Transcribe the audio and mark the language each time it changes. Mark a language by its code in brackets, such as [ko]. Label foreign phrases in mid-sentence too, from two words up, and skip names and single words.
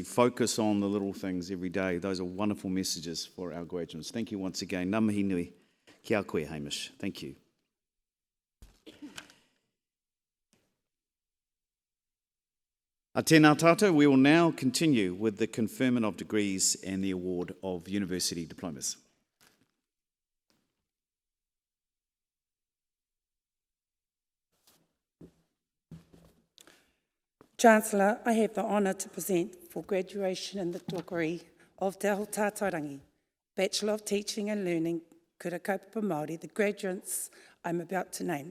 [en] Focus on the little things every day. Those are wonderful messages for our graduates. Thank you once again. [mi] Ngā mihi nui. Kia koe, [en] Hamish. Thank you. [mi] Tēnā tātou. [en] We will now continue with the conferment of degrees and the award of university diplomas. Chancellor, I have the honour to present for graduation in the degree of Te Aho Tātairangi, Bachelor of Teaching and Learning, Kura Kaupapa Māori, the graduates I'm about to name.